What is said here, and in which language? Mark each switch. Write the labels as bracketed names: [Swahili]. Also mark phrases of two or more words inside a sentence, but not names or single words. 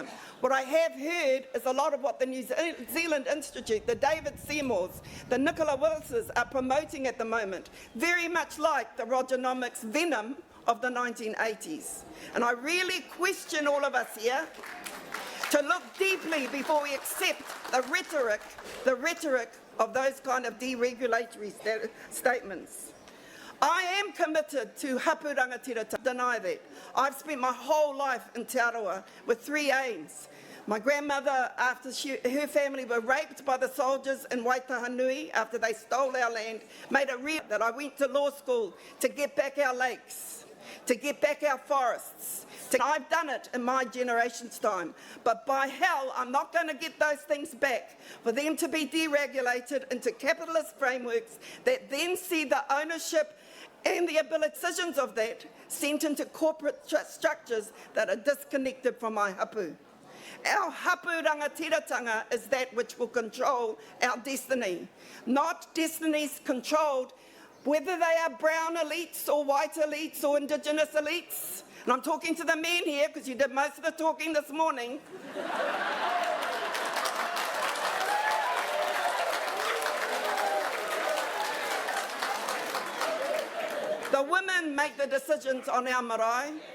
[English] What I have heard is a lot of what the New Zealand Institute, the David Seymours, the Nicola Willises are promoting at the moment, very much like the Rogernomics venom of the 1980s. And I really question all of us here to look deeply before we accept the rhetoric of those kind of deregulatory statements. I am committed to [Māori] hapu rangatira, [English] deny that. I've spent my whole life in Te Aroha with 3 aims. My grandmother, after her family were raped by the soldiers in Waitahanui, after they stole our land, made a real that I went to law school to get back our lakes. to get back our forests. I've done it in my generation's time, but by hell, I'm not going to get those things back for them to be deregulated into capitalist frameworks that then see the ownership and the decisions of that sent into corporate structures that are disconnected from my hapu. Our [Māori] hapu rangatiratanga [English] is that which will control our destiny, not destinies controlled whether they are brown elites or white elites or indigenous elites. And I'm talking to the men here because you did most of the talking this morning. The women make the decisions on our marae.